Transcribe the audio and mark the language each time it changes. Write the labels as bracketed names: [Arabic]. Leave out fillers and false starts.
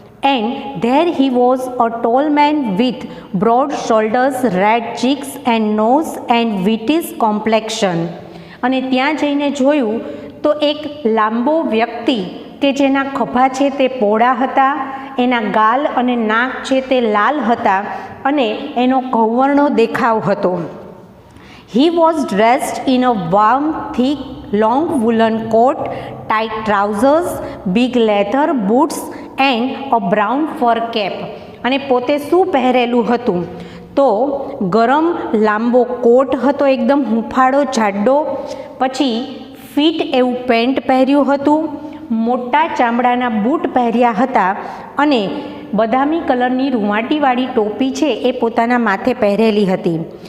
[English] And there he was a tall man with broad shoulders, red cheeks and nose and whitish complexion. [Gujarati] અને ત્યાં જઈને જોયું તો એક લાંબો વ્યક્તિ કે જેના ખભા છે તે પહોળા હતા, એના ગાલ અને નાક છે તે લાલ હતા અને એનો ઘઉંવર્ણો દેખાવ હતો. [English] He was dressed in a warm, thick, long woolen coat, tight trousers, big leather boots and a brown fur cap. [Gujarati] અને પોતે શું પહેરેલું હતું? તો ગરમ લાંબો કોટ હતો, એકદમ હૂંફાળો જાડો, પછી ફીટ એવું પેન્ટ પહેર્યું હતું, મોટા ચામડાના બૂટ પહેર્યા હતા અને બદામી કલરની રૂંવાટીવાળી ટોપી છે એ પોતાના માથે પહેરેલી હતી.